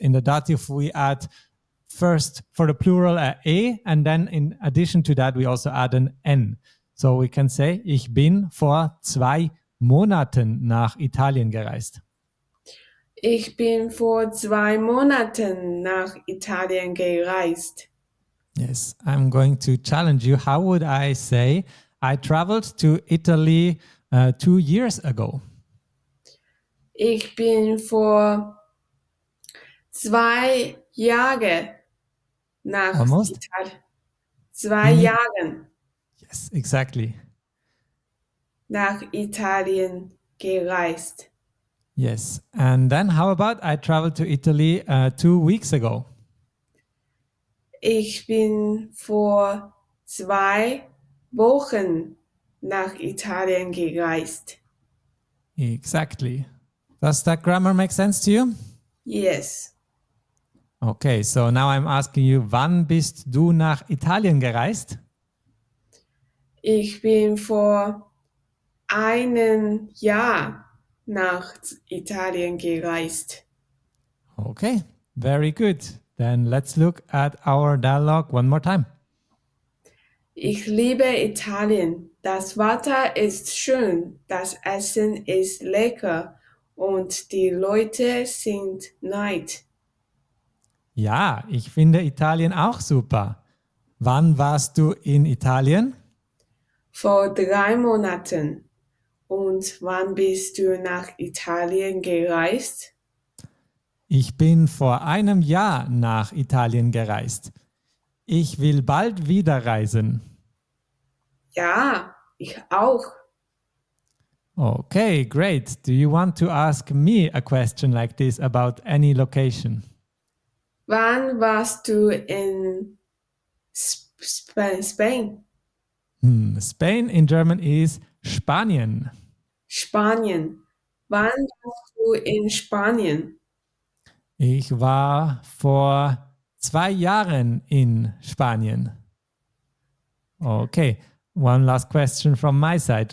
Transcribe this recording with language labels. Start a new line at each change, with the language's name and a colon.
English: In the dative, we add first for the plural a, and then in addition to that, we also add an n. So we can say,
German: ich bin vor 2 Monaten nach Italien gereist. Ich bin vor 2 Monaten nach Italien gereist.
English: Yes, I'm going to challenge you. How would I say, I traveled to Italy 2 years ago?
German: Ich bin vor 2 Jahren nach
English: Almost.
German: Italien. 2 Jahren
English: Yes, exactly.
German: nach Italien gereist.
English: Yes. And then how about I traveled to Italy 2 weeks ago?
German: Ich bin vor 2 Wochen nach Italien gereist.
English: Exactly. Does that grammar make sense to you? Yes. Okay, so now I'm asking you,
German: wann bist du nach Italien gereist? Ich bin vor einem Jahr nach Italien gereist.
English: Okay, very good. Then let's look at our dialogue one more time.
German: Ich liebe Italien. Das Wetter ist schön, das Essen ist lecker und die Leute sind nett. Ja, ich finde Italien auch super. Wann warst du in Italien? Vor 3 Monaten. Und wann bist du nach Italien gereist? Ich bin vor einem Jahr nach Italien gereist. Ich will bald wieder reisen. Ja, ich auch.
English: Okay, great. Do you want to ask me a question like this about any location?
German: Wann warst du in Spain?
English: Spain in German is Spanien.
German: Spanien. Wann warst du in Spanien? Ich war vor 2 Jahren in Spanien.
English: Okay, one last question from my side.